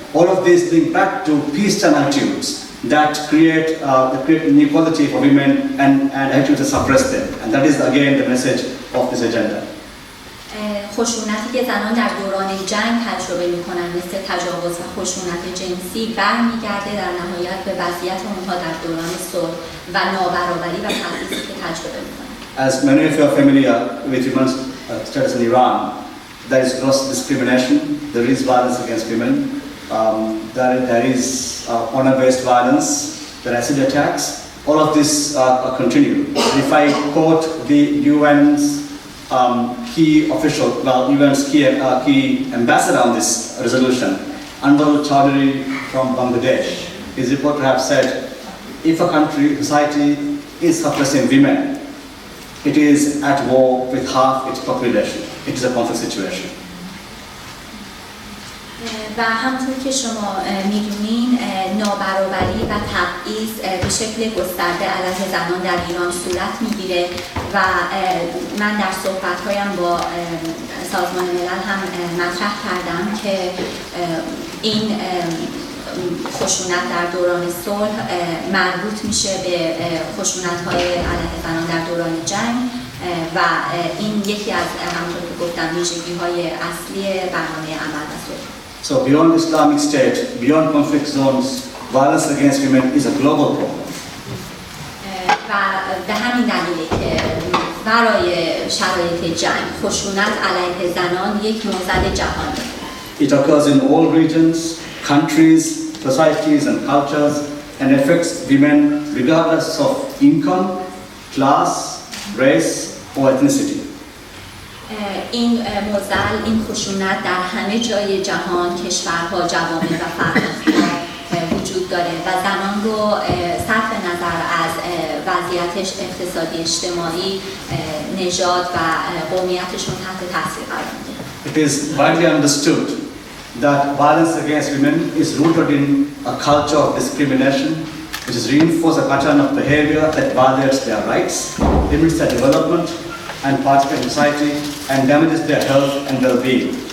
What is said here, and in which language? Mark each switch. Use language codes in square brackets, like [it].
[en] All of these link back to peacetime attitudes that create inequality for women and attitudes to suppress them. And that is again the message of this agenda. [fa] خشونتی که زنان در دوران جنگ تجربه می‌کنند مثل تجاوز و خشونت جنسی برمیگرده در نهایت به وضعیت اونها در دوران صلح و نابرابری و تبعیضی که تجربه می‌کنند. [en] As many of you are familiar with women's status in Iran, there is gross discrimination, there is violence against women, there is honor-based violence, there are acid attacks. All of this continue. If I quote the UN's key official, UN's key ambassador on this resolution, Anwar Chaudhary from Bangladesh, his report to have said, if a country, society is suppressing women, it is at war with half its population. It is a conflict situation. [fa] و همطور که شما میدونین نابرابری و تبعیض به شکل گسترده علیه زنان در ایران صورت میگیره و من در صحبت‌هایم با سازمان ملل هم مطرح کردم که این خشونت در دوران صلح مربوط میشه به خشونت‌های علیه زنان در دوران جنگ و این یکی از همونطور که گفتم ویژگی‌های اصلی برنامه عمل و صلح. [en] So beyond Islamic State, beyond conflict zones, violence against women is a global problem. [fa] و به همین دلیله که برای شرایط جنگ خشونت علیه زنان یک معضل جهانی. [en] It occurs in all regions, countries, societies and cultures and affects women regardless of income, class, race or ethnicity. [fa] این معضل، این خشونت در همه جای جهان، کشورها، جوامع و فرهنگ‌ها وجود داره و زنان رو صرف نظر از وضعیتش اقتصادی، اجتماعی، نژاد و قومیتشون تحت تاثیر قرار میده. [en] It is widely understood that violence against women is rooted in a culture of discrimination, which is reinforced a pattern of behavior that violates their rights, limits their development and participate in society and damages their health and well-being.